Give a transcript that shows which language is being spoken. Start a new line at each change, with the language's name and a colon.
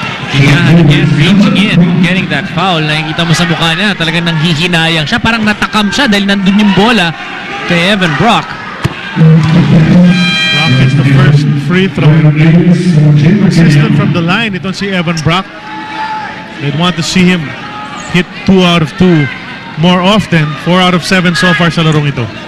English: Kinyahan again, reaching in, getting that foul.
Filipino: Nakikita mo sa mukha niya, talagang nanghihinayang siya. Parang natakam siya dahil nandun yung bola kay Evan Brock.
English: Brock gets the first free throw. Persistent from the line itong si Evan Brock. They'd want to see him hit 2 out of 2 more often. 4 out of 7 so far
Filipino: sa larong ito.